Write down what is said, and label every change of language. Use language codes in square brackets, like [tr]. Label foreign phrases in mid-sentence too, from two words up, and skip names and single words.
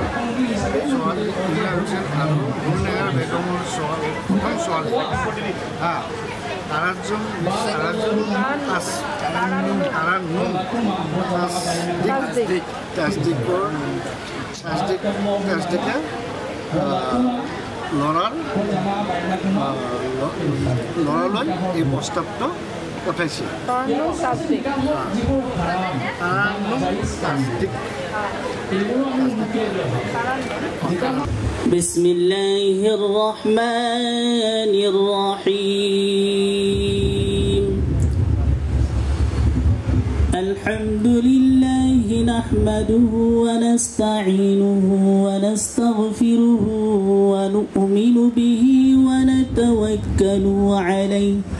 [as] আৰু গুণনেগাৰ বেগমৰ প্ৰথম ছোৱালী তাৰাজুম তাসদিকে ল'ৰালৈ এই প্ৰস্তাৱটো পঠাইছে। [ar] بسم الله الرحمن الرحيم الحمد لله نحمده ونستعينه ونستغفره ونؤمن به ونتوكل عليه